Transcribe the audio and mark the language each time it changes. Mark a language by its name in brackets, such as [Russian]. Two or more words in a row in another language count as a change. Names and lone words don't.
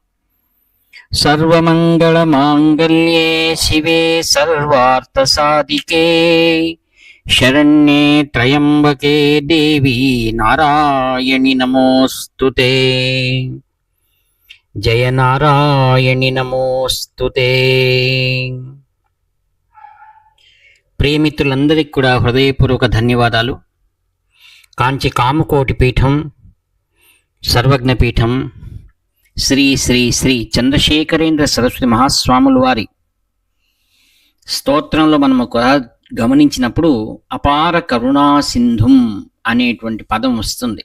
[Sanskrit] सर्वमङ्गलमाङ्गल्ये शिवे सर्वार्थसाधिके शरण्ये त्र्यम्बके देवी नारायणि नमोऽस्तुते। जय नारायणि नमोऽस्तुते। [Telugu] ప్రియమిత్రులందరికీ కూడా హృదయపూర్వక ధన్యవాదాలు. కాంచి కామకోటి పీఠం సర్వజ్ఞపీఠం శ్రీ శ్రీ శ్రీ చంద్రశేఖరేంద్ర సరస్వతి మహాస్వాముల వారి స్తోత్రంలో మనము గమనించినప్పుడు [Sanskrit] అపార కరుణా సింధుం [Telugu] అనేటువంటి పదం వస్తుంది.